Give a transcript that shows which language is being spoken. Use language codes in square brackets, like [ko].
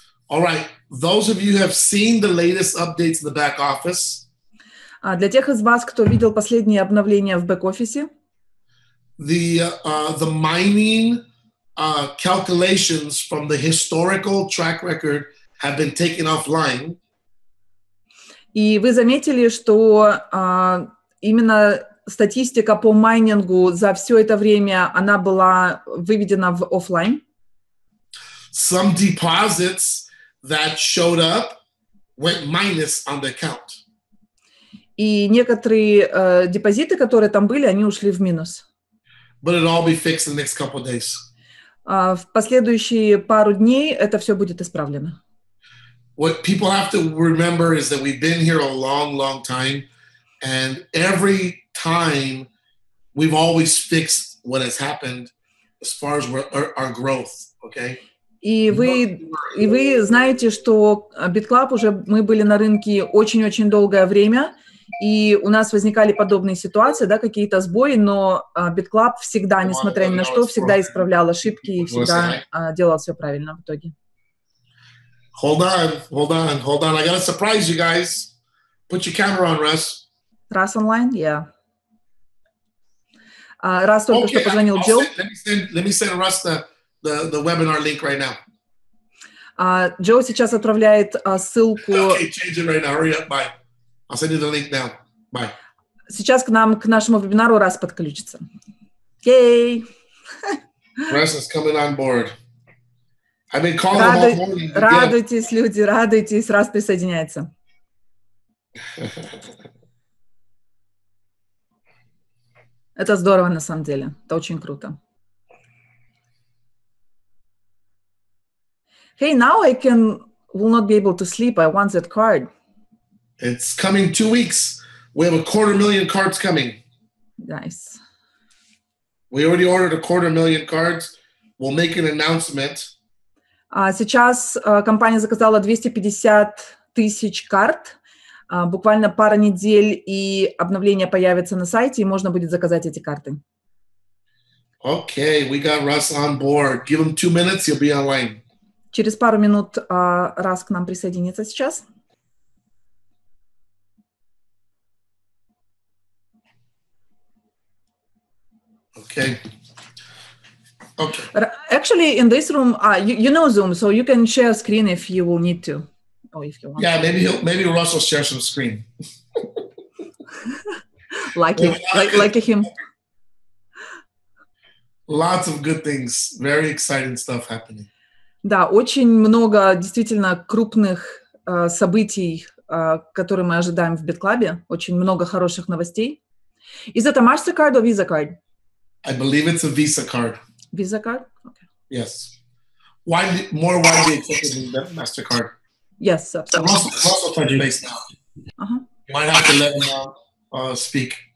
[en] All right. Those of you who have seen the latest updates in the back office. [ru] Для тех из вас, кто видел последние обновления в бэк-офисе. [en] The mining calculations from the historical track record have been taken offline. [ru] И вы заметили, что именно статистика по майнингу за все это время, она была выведена в офлайн. [en] Some deposits that showed up went minus on the account. [ru] И некоторые депозиты, которые там были, они ушли в минус. [en] But it'll all be fixed in the next couple of days. [ru] В последующие пару дней это все будет исправлено. [en] What people have to remember is that we've been here a long, long time, and every time we've always fixed what has happened as far as our growth, okay? [ru] И вы знаете, что BitClub уже мы были на рынке очень-очень долгое время, и у нас возникали подобные ситуации, да, какие-то сбои, но BitClub всегда, несмотря ни на что, всегда исправлял ошибки и всегда делал все правильно в итоге. [en] Hold on. I gotta surprise you guys. Put your camera on, Russ. Russ online? Yeah. [ru] Russ только что позвонил Джо. [en] Let me send Russ the webinar link right now. [ru] Джо сейчас отправляет ссылку. [en] Okay, change it right now. Hurry up. Bye. I'll send you the link now. Bye. [ru] Сейчас к нашему вебинару Russ подключится. [en] Yay! Russ is coming on board. I've been calling him all morning. [ru] Радуйтесь, люди, радуйтесь. Russ присоединяется. Это здорово на самом деле. Это очень круто. [en] Hey, now I will not be able to sleep. I want that card. It's coming 2 weeks. We have 250,000 cards coming. Nice. We already ordered 250,000 cards. We'll make an announcement. [ru] Сейчас компания заказала 250 тысяч карт. Буквально пара недель, и обновление появится на сайте, и можно будет заказать эти карты. [en] Okay, we got Russ on board. Give him 2 minutes, he'll be online. [ru] Через пару минут Russ к нам присоединится сейчас. [en] Okay. Okay. Actually, in this room, you know Zoom, so you can share screen if you will need to, or if you want. Yeah, maybe Russ will share some screen. Like him. Lots of good things, very exciting stuff happening. [ru] Да, очень много действительно крупных событий, которые мы ожидаем в BitClub. Очень много хороших новостей. [en] Is it a MasterCard or Visa card? I believe it's a Visa card. Visa card? Okay. Yes. More widely accepted than MasterCard. Yes, absolutely. Russell touch base now. You might have to let him speak.